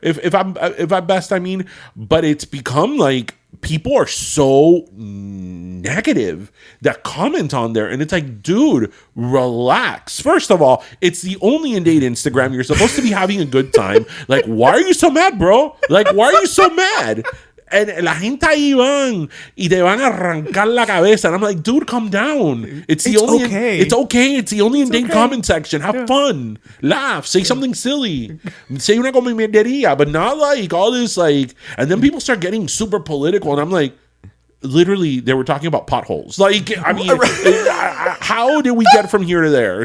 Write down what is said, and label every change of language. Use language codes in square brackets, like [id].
[en] If I'm best, I mean, but it's become like people are so negative that comment on there, and it's like, dude, relax. First of all, it's the Only in Dade Instagram. You're supposed to be having a good time. Like, why are you so mad, bro? Like, why are you so mad? [es] And la gente ahí van y te van a arrancar la cabeza. [en] And I'm like, dude, calm down. It's okay. It's okay. It's the Only in Dade okay. comment section. Have fun. Laugh. Say something silly. Say [es] una comedia, [en] but not like all this, like, and then people start getting super political. And I'm like, literally, they were talking about potholes. Like, I mean, how did we get from here to there?